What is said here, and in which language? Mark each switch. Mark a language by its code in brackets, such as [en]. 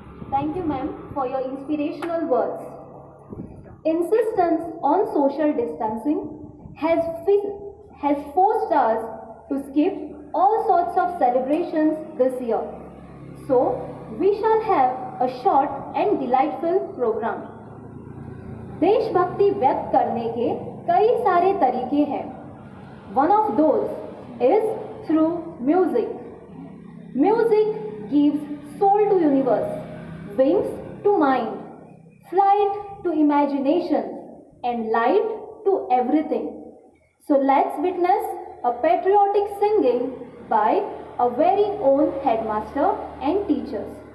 [en] Thank you, ma'am, for your inspirational words. Insistence on social distancing has forced us to skip all sorts of celebrations this year. So, we shall have a short and delightful program. [hi] देशभक्ति व्यक्त करने के कई सारे तरीके हैं. [en] One of those is through music. Music gives soul to universe, wings to mind, flight to imagination, and light to everything. So let's witness a patriotic singing by our very own headmaster and teachers.